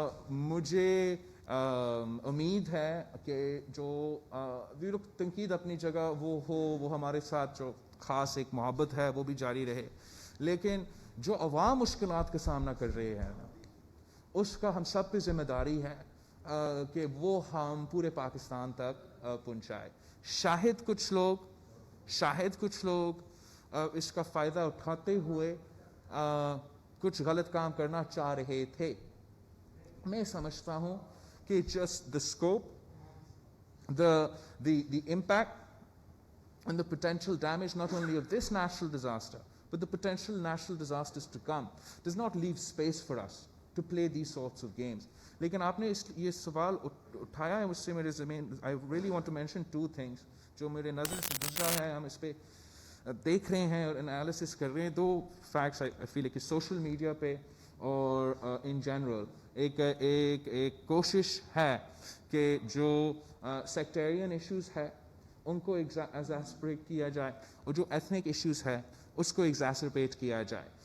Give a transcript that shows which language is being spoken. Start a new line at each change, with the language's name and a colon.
Urdu: مجھے امید ہے کہ جو تنقید اپنی جگہ وہ ہمارے ساتھ جو خاص ایک محبت ہے وہ بھی جاری رہے, لیکن جو عوام مشکلات کا سامنا کر رہے ہیں اس کا ہم سب پہ ذمہ داری ہے کہ وہ ہم پورے پاکستان تک پہنچائے. شاید کچھ لوگ اس کا فائدہ اٹھاتے ہوئے کچھ غلط کام کرنا چاہ رہے تھے. میں سمجھتا ہوں کہ
English: just the scope, the impact and the potential damage not only of this natural disaster but the potential national disasters to come does not leave space for us to play these sorts of games.
Urdu: لیکن آپ نے یہ سوال اٹھایا ہے مجھ سے میرے زمین.
English: I really want to mention two things
Urdu: جو میرے نظر سے گزرا ہے, ہم اس پہ دیکھ رہے ہیں اور انالیسس کر رہے ہیں. دو فیکٹس
English: I feel
Urdu: کہ سوشل میڈیا پہ اور ان جنرل ایک کوشش ہے کہ جو سیکٹیرین ایشوز ہے ان کو ایگزاسپریٹ کیا جائے اور جو ایتھنک ایشوز ہے اس کو ایگزاسپریٹ کیا جائے.